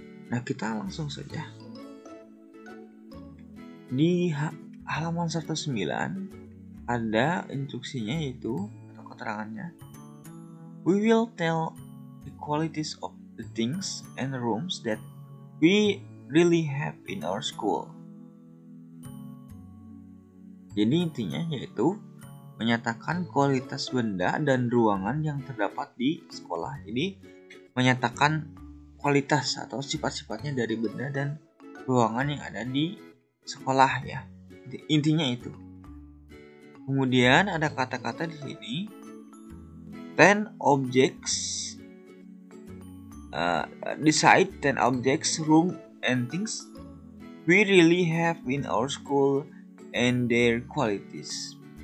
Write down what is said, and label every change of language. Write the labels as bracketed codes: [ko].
[id] Nah, kita langsung saja. Di halaman 109 ada instruksinya, yaitu atau keterangannya. [en] We will tell the qualities of the things and rooms that we really have in our school. [id] Jadi intinya yaitu menyatakan kualitas benda dan ruangan yang terdapat di sekolah. Jadi menyatakan kualitas atau sifat-sifatnya dari benda dan ruangan yang ada di sekolah ya. Intinya itu. Kemudian ada kata-kata di sini [en] 10 objects, decide 10 objects, room and things we really have in our school and their qualities.